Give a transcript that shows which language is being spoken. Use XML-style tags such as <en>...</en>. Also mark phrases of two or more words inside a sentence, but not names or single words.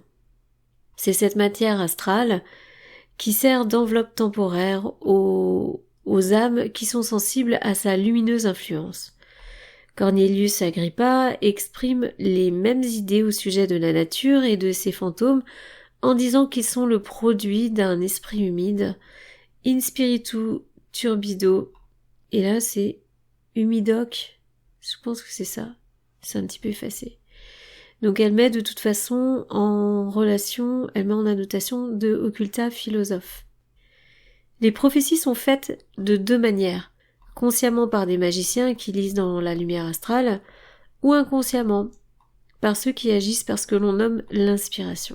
<fr>C'est cette matière astrale qui sert d'enveloppe temporaire aux âmes qui sont sensibles à sa lumineuse influence. Cornelius Agrippa exprime les mêmes idées au sujet de la nature et de ses fantômes en disant qu'ils sont le produit d'un esprit humide,</fr> <la>in spiritu turbido,</la> <fr>et là c'est humidoc, je pense que c'est ça, c'est un petit peu effacé, Donc elle met de toute façon en relation, elle met en annotation de occulta philosophe. Les prophéties sont faites de deux manières, consciemment par des magiciens qui lisent dans la lumière astrale, ou inconsciemment, par ceux qui agissent par ce que l'on nomme l'inspiration.</fr>